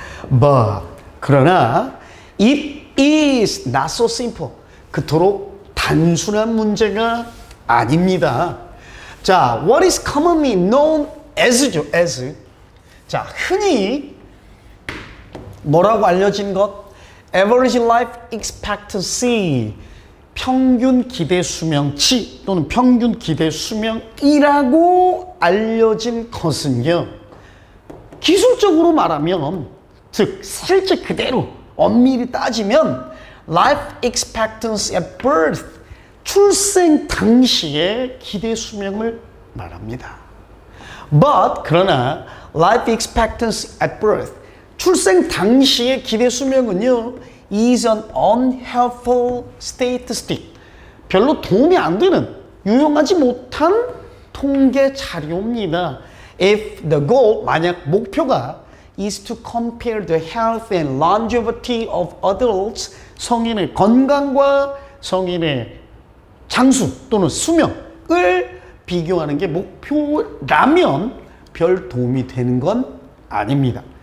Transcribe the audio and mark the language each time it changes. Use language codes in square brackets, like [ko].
[en] But, [ko] 그러나 [en] it is not so simple. [ko] 그토록 단순한 문제가 아닙니다. [en] 자, what is commonly known as죠, as. [ko] 자, 흔히 뭐라고 알려진 것? [en] Average life expectancy. [ko] 평균 기대 수명치 또는 평균 기대 수명이라고 알려진 것은요. 기술적으로 말하면, 즉 실제 그대로 엄밀히 따지면 [en] life expectancy at birth, [ko] 출생 당시의 기대 수명을 말합니다. [en] But [ko] 그러나 [en] life expectancy at birth, [ko] 출생 당시의 기대 수명은요, [en] is an unhelpful statistic. [ko] 별로 도움이 안 되는, 유용하지 못한 통계 자료입니다. [en] If the goal, [ko] 만약 목표가 [en] is to compare the health and longevity of adults, [ko] 성인의 건강과 성인의 장수 또는 수명을 비교하는 게 목표라면 별 도움이 되는 건 아닙니다.